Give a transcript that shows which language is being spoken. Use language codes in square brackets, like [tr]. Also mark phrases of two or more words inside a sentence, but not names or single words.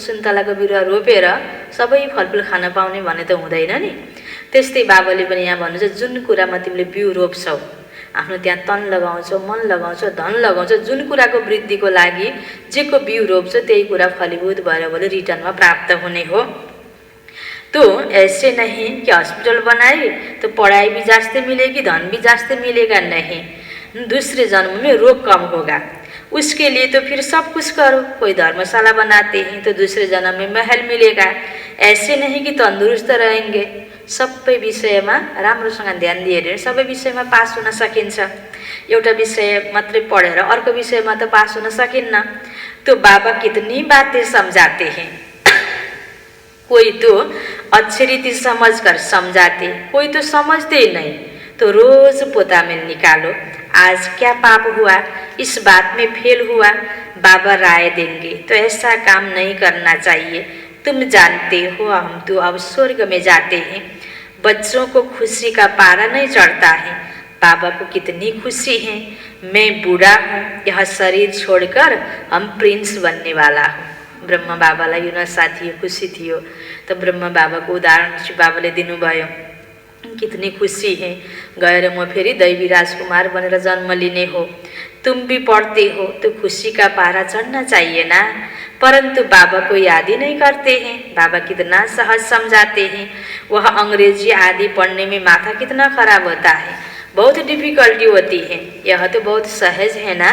[ne] सुन्तलाको बिरुवा रोपेर सबै फलफुल खान पाउने भने त हुँदैन नि। त्यस्तै बाबाले पनि यहाँ भन्नुहुन्छ, जुन कुरामा तिमीले बिउ रोप्छौ, आफ्नो त्यहाँ तन लगाउँछौ, मन लगाउँछौ, धन लगाउँछौ, जुन कुराको वृद्धिको लागि जेको बिउ रोप्छौ त्यही कुरा फलीभूत भएर बोले रिटर्नमा प्राप्त हुने हो। [hi] तो ऐसे नहीं कि हॉस्पिटल बनाए तो पढ़ाई भी जास्ती मिलेगी, धन भी जास्ती मिलेगा, नहीं। दूसरे जन्म में रोग कम होगा, उसके लिए तो फिर सब कुछ करो। कोई धर्मशाला बनाते हैं तो दूसरे जन्म में महल मिलेगा। ऐसे नहीं कि तंदुरुस्त रहेंगे, [ne] सबै विषयमा राम्रोसँग ध्यान दिएर सबै विषयमा पास हुन सकिन्छ। एउटा विषय मात्रै पढेर अर्को विषयमा त पास हुन सकिन्न। [hi] तो बाबा कितनी बातें समझाते हैं। कोई तो अच्छी रीति समझकर समझाते, कोई तो समझते ही नहीं। तो रोज पोता में निकालो, आज क्या पाप हुआ, इस बात में फेल हुआ, बाबा राय देंगे। तो ऐसा काम नहीं करना चाहिए। तुम जानते हो हम तो अब स्वर्ग में जाते हैं। बच्चों को खुशी का पारा नहीं चढ़ता है। बाबा को कितनी खुशी है, मैं बूढ़ा हूँ, यह शरीर छोड़कर हम प्रिंस बनने वाला हूँ। [ne] ब्रह्म बाबालाई यो नसाथी खुशी थियो। तो ब्रह्म बाबाको उदाहरण श्री बाबाले दिनुभयो। [hi] कितनी खुशी है, [ne] गएर म फेरि दैवी राजकुमार बनेर जन्म लिने हो। [hi] तुम भी पढ़ते हो तो खुशी का पारा चढ़ना चाहिए ना, परंतु बाबा को याद ही नहीं करते हैं। बाबा कितना सहज समझाते हैं। वह अंग्रेजी आदि पढ़ने में माथा कितना खराब होता है, बहुत डिफिकल्टी होती है। यह तो बहुत सहज है ना।